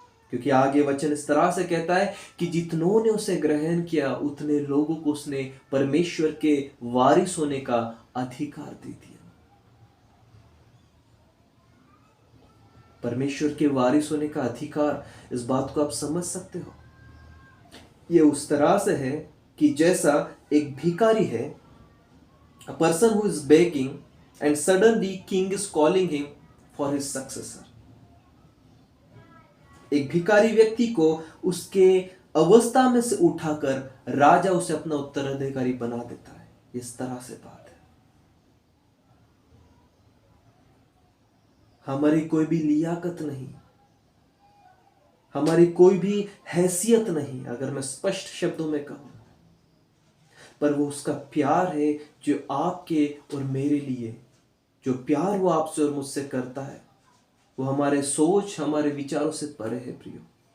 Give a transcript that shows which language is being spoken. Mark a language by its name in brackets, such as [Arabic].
[Hindi] क्योंकि आगे वचन इस तरह से कहता है कि जितनों ने उसे ग्रहण किया उतने लोगों को उसने परमेश्वर के वारिस होने का अधिकार दे दिया। परमेश्वर के वारिस होने का अधिकार, इस बात को आप समझ सकते हो? ये उस तरह से है कि जैसा एक भिखारी है, [English] a person who is begging and suddenly king is calling him for his successor. [Hindi] एक भिखारी व्यक्ति को उसके अवस्था में से उठाकर राजा उसे अपना उत्तराधिकारी बना देता है। इस तरह से बात है। हमारी कोई भी लियाकत नहीं, हमारी कोई भी हैसियत नहीं, अगर मैं स्पष्ट शब्दों में कहूं, पर वो उसका प्यार है जो आपके और मेरे लिए, जो प्यार वो आपसे और मुझसे करता है, वो हमारे सोच, हमारे विचारों से परे है प्रियो।